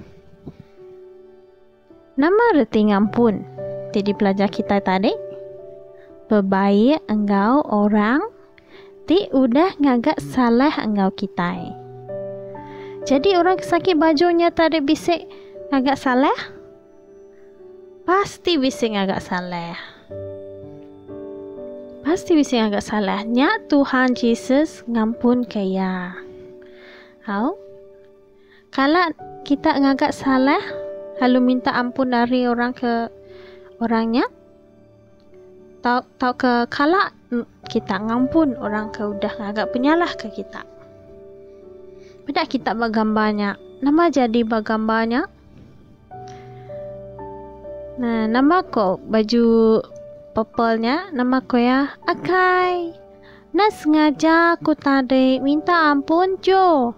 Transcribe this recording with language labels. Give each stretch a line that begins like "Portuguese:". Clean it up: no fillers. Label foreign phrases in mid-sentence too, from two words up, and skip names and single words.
Iban: Nama reti ngampun jadi pelajar kita tadi. Berbaik engkau orang ti udah ngagak salah engkau kita. Jadi orang kesakit bajunya tadi bisik ngagak salah? Pasti bising agak salah. Pasti bising agak salah. Nya Tuhan Yesus ngampun kaya. Hau? Kalau kita ngagak salah, lalu minta ampun dari orang ke orangnya, tau ke kalau kita ngampun orang ke udah ngagak penyalah ke kita. Beda kita bergambarnya. Nama jadi bergambarnya. Nah, nama ko baju purple-nya, nama ko ya Akai. Nah, sengaja aku tadi minta ampun Jo.